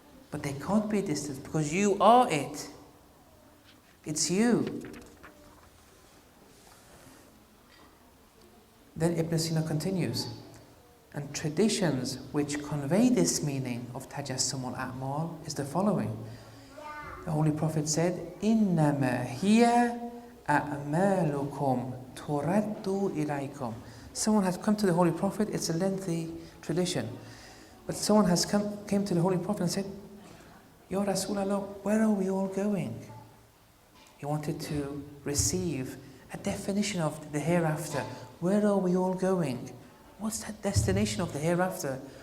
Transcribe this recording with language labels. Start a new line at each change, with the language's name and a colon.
English: But there can't be a distance because you are it. It's you. Then Ibn Sina continues, and traditions which convey this meaning of tajassum al-a'mal is the following. The Holy Prophet said,
Arabic: إِنَّمَا هِيَ أَعْمَالُكُمْ تُرَدُّ إِلَيْكُمْ.
English: Someone has come to the Holy Prophet, it's a lengthy tradition, but someone has came to the Holy Prophet and said, Ya Rasulullah, where are we all going? He wanted to receive a definition of the hereafter. Where are we all going? What's that destination of the hereafter?